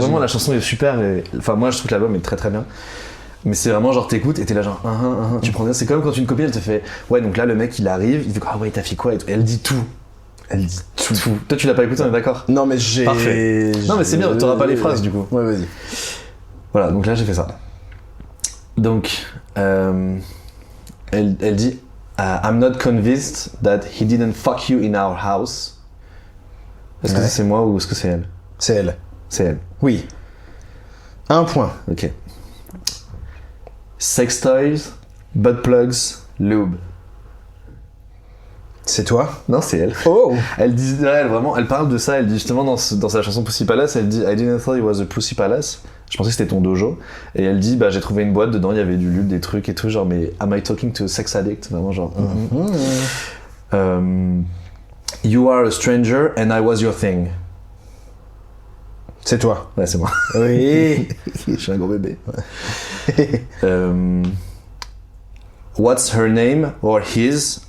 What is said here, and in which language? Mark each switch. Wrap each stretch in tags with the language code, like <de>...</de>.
<fr>vraiment la chanson est super, enfin moi je trouve que l'album est très très bien. Mais c'est vraiment genre t'écoutes et t'es là genre tu prends bien, c'est comme quand une copine elle te fait ouais donc là le mec il arrive, il fait ah ouais t'as fait quoi et tout. Et elle dit tout. Elle dit tout. Toi tu l'as pas écouté, on est d'accord? Non, mais j'ai. Parfait. Non mais c'est bien, t'auras pas les phrases du coup. Ouais, vas-y. Voilà, donc là j'ai fait ça. Donc elle dit</fr> <en>I'm not convinced that he didn't fuck you in our house.</en> <fr>Est-ce que Ouais. c'est moi ou est-ce que c'est elle? C'est elle. C'est elle. Oui. Un point.</fr> <en>Ok. Sex toys, butt plugs, lube.</en> <fr>C'est toi? Non, c'est elle. Oh! Elle dit, elle parle de ça, elle dit justement dans sa chanson Pussy Palace, elle dit</fr> <en>I didn't thought it was a Pussy Palace.</en> <fr>Je pensais que c'était ton dojo. Et elle dit, j'ai trouvé une boîte, dedans il y avait du lube, des trucs et tout, genre, mais</fr> <en>am I talking to a sex addict?</en> <fr>Vraiment, genre.</fr> <en>You are a stranger and I was your thing.</en> <fr>C'est toi. Ouais, c'est moi. Oui. Je suis un gros bébé.</fr> <en>What's her name or his?</en>